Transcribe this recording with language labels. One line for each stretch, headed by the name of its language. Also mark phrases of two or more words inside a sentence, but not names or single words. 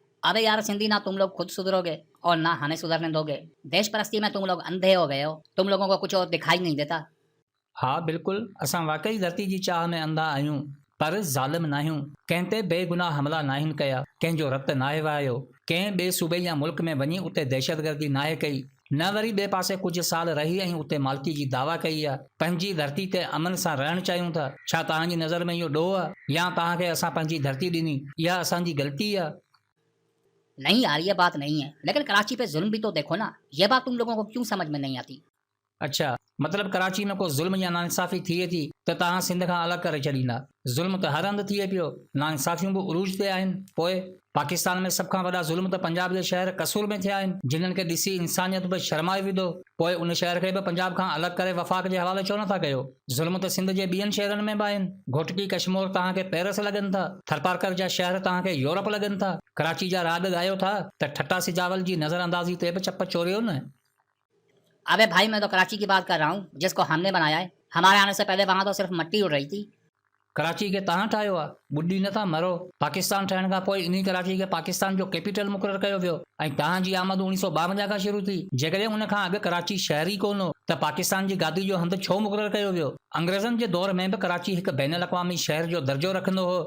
Urdu: ابے یار سندھی، نا تم لوگ خود سدھرو گے اور نا ہمیں سدھرنے دو گے. دیش پرستی میں تم لوگ اندھے ہو گئے ہو۔ تم لوگوں کو کچھ اور دکھائی نہیں دیتا. ہاں بالکل,
Sindhi: असां वाकई धरती जी चाह में अंधा आहियूं, पर ज़ालिम नाहियूं। कंहिं ते बेगुनाह हमला नाहिन कया, कंहिंजो रतु नाहे वहायो, कंहिं ॿिए सूबे या मुल्क में वञी उते दहशतगर्दी नाहे कई, न वरी ॿिए पासे कुझु साल रही ऐं उते मालिकी जी दावा कई आहे। पंहिंजी धरती ते अमन सां रहणु चाहियूं था। छा तव्हांजी नज़र में इहो ॾोह आहे या तव्हांखे असां पंहिंजी धरती ॾिनी? इहा असांजी ग़लती आहे।
Urdu: نہیں یار، یہ بات نہیں ہے، لیکن کراچی پہ ظلم بھی تو دیکھو نا. یہ بات تم لوگوں کو کیوں سمجھ میں نہیں آتی?
Sindhi: अच्छा, मतलब कराची में को ज़ुल्म या नाइंसाफ़ी थिए थी त तव्हां सिंध खां अलॻि करे छॾींदा? ज़ुल्म त हर हंधि थिए पियो, नाइंसाफ़ियूं बि उरूज ते आहिनि। पोइ पाकिस्तान में सभ खां वॾा ज़ुल्म त पंजाब जे शहर कसूर में थिया आहिनि, जिन्हनि खे ॾिसी इंसानियत बि शर्माए विधो। पोइ उन शहर खे बि पंजाब खां अलॻि करे वफ़ाक़ जे हवाले छो नथा कयो? ज़ुल्म त सिंध जे ॿियनि शहरनि में बि आहिनि। घोटकी कश्मीर तव्हांखे पेरिस लॻनि था, थरपारकर जा शहर तव्हांखे यूरोप लॻनि था। कराची जा राॻ ॻायो था त ठट्टा सिजावल जी नज़रअंदाज़ी ते बि चप चोरियो न।
Urdu: ابے بھائی، میں تو کراچی کی بات کر رہا ہوں، جس کو ہم نے بنایا ہے. ہمارے آنے سے پہلے وہاں تو صرف مٹی اڑ رہی تھی.
Sindhi: कराची खे तव्हां ठाहियो आहे, ॿुॾी नथा मरो। पाकिस्तान ठहण खां पोइ इन कराची खे पाकिस्तान जो कैपिटल मुक़ररु कयो वियो ऐं तव्हांजी आमद 1952 खां शुरू थी। जेकॾहिं उन खां अॻु कराची शहर ई कोन हो त पाकिस्तान जी गादी जो हंधु छो मुक़ररु कयो वियो? अंग्रेज़नि जे दौर में बि कराची हिकु बैन अल-अक़वामी शहर जो दर्जो रखंदो हो।